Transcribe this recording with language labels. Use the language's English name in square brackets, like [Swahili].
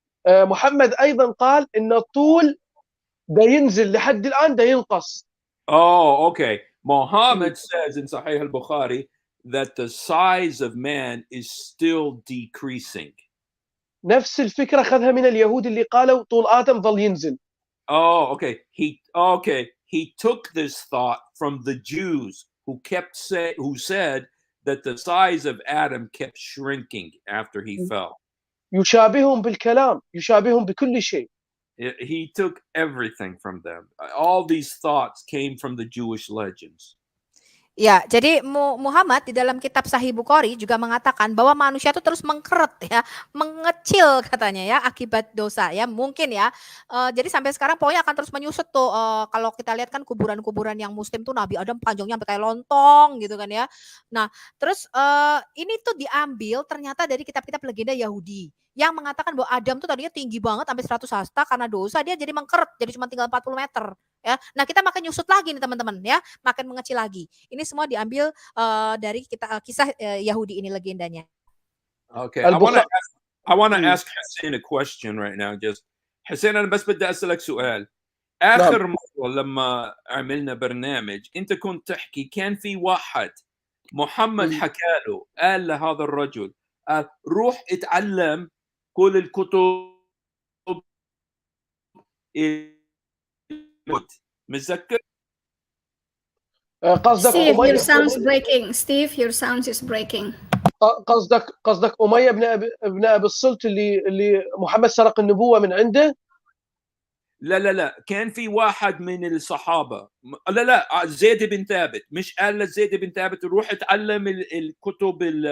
[Arabic] محمد أيضا قال إن الطول ده ينزل لحد الآن ده ينقص. [English] Oh, okay. Muhammad says in Sahih al-Bukhari that the size of man is still decreasing. [Arabic] نفس الفكرة أخذها من اليهود اللي قالوا طول آدم ظل ينزل. [English] Oh, okay. He took this thought from the Jews who said that the size of Adam kept shrinking after he fell. [Arabic] يشابههم بالكلام، يشابههم بكل شيء. [English] He took everything from them. All these thoughts came from the Jewish legends. [Indonesian] Ya, jadi Muhammad di dalam kitab Sahih Bukhari juga mengatakan bahwa manusia itu terus mengkeret ya, mengecil katanya ya akibat dosa ya, mungkin ya. Jadi sampai sekarang pokoknya akan terus menyusut tuh. Kalau kita lihat kan kuburan-kuburan yang Muslim tuh Nabi Adam panjangnya sampai kayak lontong gitu kan ya. Nah, terus ini tuh diambil ternyata dari kitab-kitab legenda Yahudi yang mengatakan bahwa Adam tuh tadinya tinggi banget sampai 100 hasta karena dosa dia jadi mengkeret, jadi cuma tinggal 40 meter. Ya, nah kita makin nyusut lagi nih teman-teman ya, makin mengecil lagi. Ini semua diambil dari kisah Yahudi ini legendanya. [English] Okay, I want to ask Hussein a question right now. Just Hussein [Arabic] أنا بس بدي أسألك سؤال. آخر مرة لما عملنا برنامج أنت كنت تحكي كان في واحد محمد حكى له قال لهذا الرجل روح اتعلم كل الكتب متذكر؟ قصدك [English] Steve, your sound's breaking. Steve, your sound is breaking. [Arabic] قصدك أمية ابن أبي الصلت اللي محمد سرق النبوة من عنده؟ لا كان في واحد من الصحابة. لا زيد بن ثابت، مش قال لزيد بن ثابت روح اتعلم الكتب